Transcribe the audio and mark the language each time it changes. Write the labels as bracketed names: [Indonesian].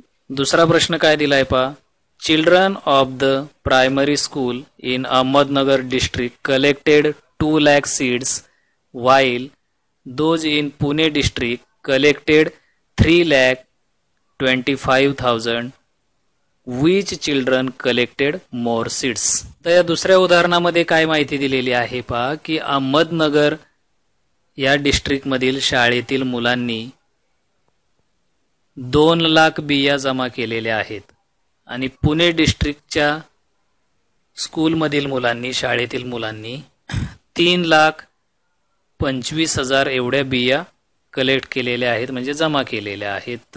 [Marathi] दुसरा प्रश्न काय दिलाय पहा, [English] Children of the primary school in Ahmednagar district collected 2 lakh seeds while those in Pune district collected 3,25,000. Which children collected more seeds? [Marathi] तर या दुसऱ्या उदाहरणामध्ये काय माहिती दिलेली आहे पहा की अहमदनगर या डिस्ट्रिक्ट मधील शाळेतील मुलांनी 2 लाख बिया जमा केलेल्या आहेत आणि पुणे डिस्ट्रिक्टच्या स्कूलमधील मुलांनी, शाळेतील मुलांनी 3,25,000 एवढ्या बिया कलेक्ट केलेल्या आहेत, म्हणजे जमा केलेल्या आहेत.